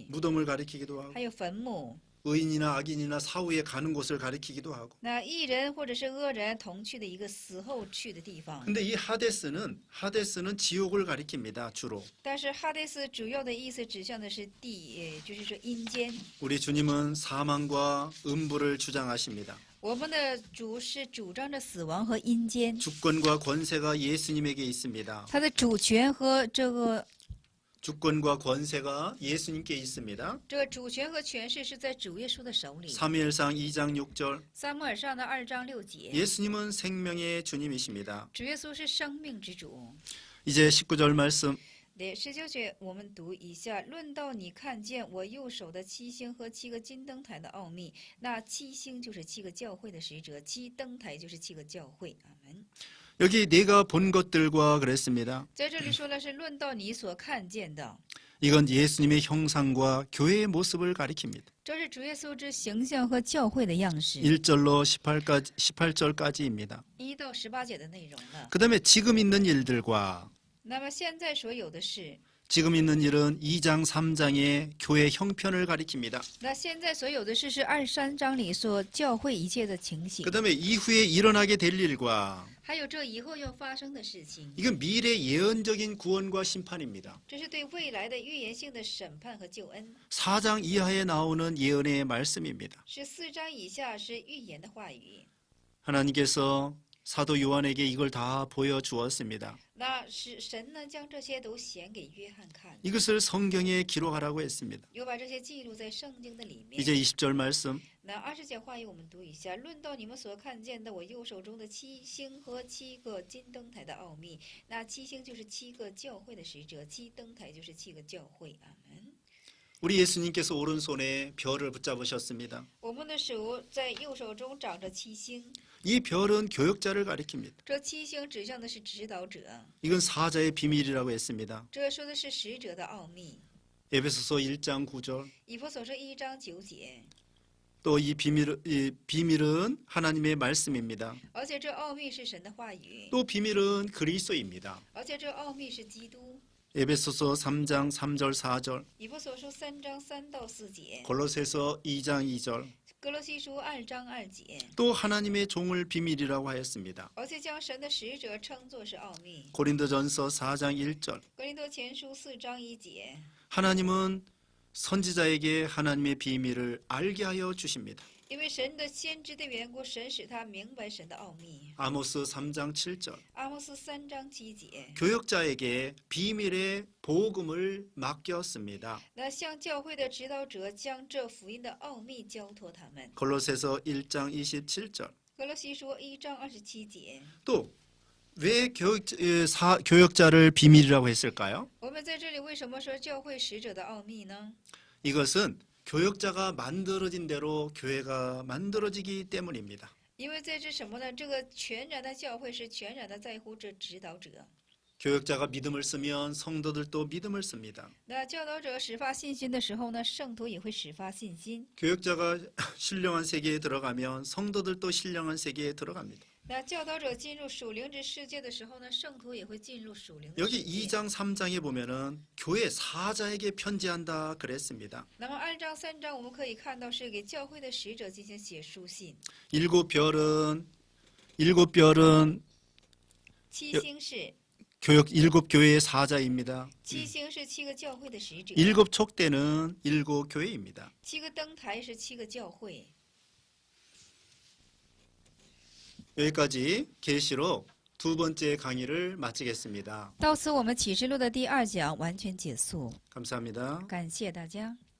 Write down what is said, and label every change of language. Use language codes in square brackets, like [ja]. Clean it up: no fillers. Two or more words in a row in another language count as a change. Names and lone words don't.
[ko] 무덤을 가리키기도 하고, [zh] 还有坟墓。 [ko] 의인이나 악인이나 사후에 가는 곳을 가리키기도 하고. [zh] 那义人或者是恶人同去的一个死后去的地方。 [ko] 근데 이 하데스는 지옥을 가리킵니다. 주로. [zh] 但是哈迪斯主要的意思指向的是就是说阴间。 [ko] 우리 주님은 사망과 음부를 주장하십니다. [zh] 我们的主是主张着死亡和阴间， [ko] 주권과 권세가 예수님에게 있습니다. [zh] 他的主权和这个 [ko] 주권과 권세가 예수님께 있습니다. [zh] 这个主权和权势是在主耶稣的手里。 [ko] 사무엘상 2장 6절. [zh] 撒母耳上的2章6节， [ko] 예수님은 생명의 주님이십니다. [zh] 主耶稣是生命之主。 [ko] 이제 19절 말씀. 네, [zh] 19节我们读一下。论到你看见我右手的七星和七个金灯台的奥秘，那七星就是七个教会的使者，七灯台就是七个教会。阿门。 [ko] 여기 네가 본 것들과 그랬습니다. [zh] 在这里说的是论到你所看见的， [ko] 이건 예수님의 형상과 교회의 모습을 가리킵니다. [zh] 这是主耶稣之形象和教会的样式。 [ko] 1절로 18절까지입니다. [zh] 1 到18节的内容呢？ [ko] 그 다음에 지금 있는 일들과 [zh] 那么现在所有的事， [ko] 지금 있는 일은 2장, 3장의 교회 형편을 가리킵니다. [zh] 那现在所有的事是23章里所教会一切的情形 [ko] 그 ， 다음에 이후에 일어나게 될 일과 [zh] 还有这以后要发生的事情， [ko] 이건 미래 예언적인 구원과 심판입니다. [zh] 这是对未来的预言性的审判和救恩。 [ko] 4장 이하에 나오는 예언의 말씀입니다. [zh] 14 章以下是预言的话语， [ko] 하나님께서 사도 요한에게 이걸 다 보여주었습니다. [zh] 那是神呢将这些都显给约翰看， [ko] 이것을 성경에 기록하라고 했습니다. [zh] 有把这些记录在圣经的里面。 [ko] 이제 20절 말씀. [zh] 那20节话语我们读一下：论到你们所看见的我右手中的七星和七个金灯台的奥秘，那七星就是七个教会的使者，七灯台就是七个教会。阿门。 [ko] 우리 예수님께서 오른손에 별을 붙잡으셨습니다. [zh] 我们的手在右手中长着七星， [ko] 이 별은 교역자를 가리킵니다. [zh] 这七星指向的是指导者， [ko] 이건 사자의 비밀이라고 했습니다. [zh] 这说的是使者的奥秘。 [ko] 에베소서 1장 9절. [zh] 以弗所说1章9节， [ko] 또 이 비밀은 하나님의 말씀입니다. [zh] 而且这奥秘是神的话语， [ko] 또 비밀은 그리스도입니다. [zh] 而且这奥秘是基督。 [ko] 에베소서 3장 3절 4절. [zh] 以弗所书3章3到4节， [ko] 골로새서 2장 2절. [zh] 哥罗西书2章2节， [ko] 또 하나님의 종을 비밀이라고 하였습니다. [zh] 而且将神的使者称作是奥秘。 [ko] 고린도전서 4장 1절. [zh] 格林多前书4章1节， [ko] 하나님은 선지자에게 하나님의 비밀을 알게 하여 주십니다. [zh] 因为神的先知的缘故，神使他明白神的奥秘。 [ko] 아모스 3장 7절. [zh] 阿摩斯3章7节， [ko] 교역자에게 비밀의 복음을 맡겼습니다. [zh] 那向教会的指导者将这福音的奥秘交托他们。 [ko] 골로새서 1장 27절. [zh] 格罗西书1章27节， [ko] 또 왜 교역자를 비밀이라고 했을까요? [zh] 我们在这里为什么说教会使者的奥秘呢？ [ko] 이것은 교역자가 만들어진 대로 교회가 만들어지기 때문입니다. [zh] 因为在这什么呢？这个全然的教会是全然的在乎这指导者。 [ko] 교역자가 믿음을 쓰면 성도들도 믿음을 씁니다. [zh] 那教导者始发信心的时候呢，圣徒也会始发信心。 [ko] 교역자가 신령한 세계에 들어가면 성도들도 신령한 세계에 들어갑니다. [zh] 那教导者进入属灵之世界的时候呢，圣徒也会进入属灵的 [ko] 여기 [zh] 世界。 [ko] 2장 3장에 보면은 교회 사자에게 편지한다 그랬습니다. [zh] 那么按照3章，我们可以看到是给教会的使者进行写书信。 [ko] 일곱 별은 [zh] 七星是 [ko] 일곱 교회의 사자입니다. [zh] 七星是7个教会的使者， [ko] 일곱 촉대는 일곱 교회입니다. [zh] 7 个灯台是7个教会。 [ko] 여기까지 계시록 두 번째 강의를 마치겠습니다. [zh] 到此，我们启示录的第2讲完全结束。 [ko] 감사합니다. [zh] 感谢大家。